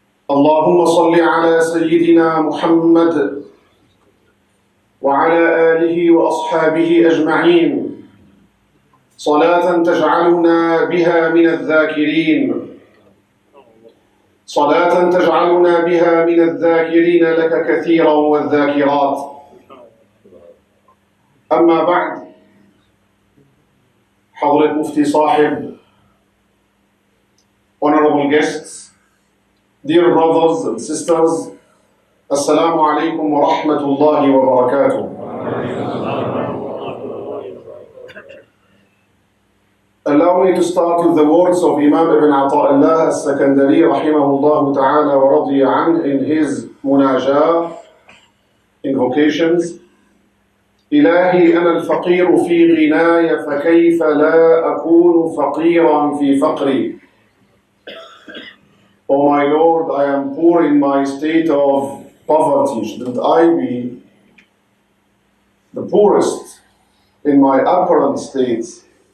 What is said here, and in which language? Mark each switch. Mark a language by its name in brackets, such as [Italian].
[Arabic] اللهم صل على سيدنا محمد وعلى آله وأصحابه أجمعين صلاة تجعلنا بها من الذاكرين، صلاة تجعلنا بها من الذاكرين لك كثيرا والذاكرات. أما بعد، حضرة مفتي صاحب, [English] honorable guests, dear brothers and sisters, Assalamu alaikum wa rahmatullahi wa barakatuh. Allow me to start with the words of Imam Ibn Ata'illah al-Sakandari rahimahullah ta'ala wa radiya an in his munajah, invocations. [Arabic] إلهي أنا الفقير في غناي فكيف لا أكون فقيرا في فقري. [English] Oh my Lord, I am poor in my state of poverty. Shouldn't I be the poorest in my apparent states?